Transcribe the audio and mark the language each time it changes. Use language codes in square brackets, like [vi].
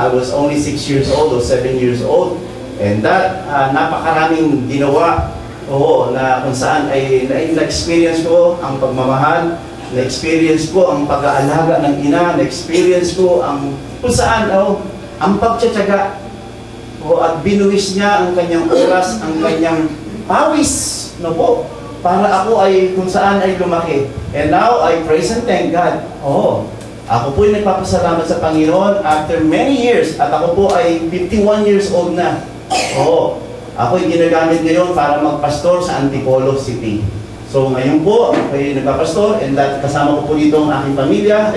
[en] I was only 6 years old or 7 years old. [tl] And that, napakaraming ginawa, na kung saan ay na-experience ko ang pagmamahal, na-experience ko ang pag-aalaga ng ina, na-experience ko kung saan, ang pagtsatsaga. At binuwis niya ang kanyang oras, ang kanyang pawis, para ako ay kung saan ay lumaki. [en] And now, I praise and thank God. [tl] Ako po ay nagpapasalamat sa Panginoon [en] after many years, [tl] at ako po ay 51 years old na. Ako ay ginagamit ngayon para magpastor sa Antipolo City. So ngayon po, ako ay nagpapastor, and kasama ko po dito ang aking pamilya.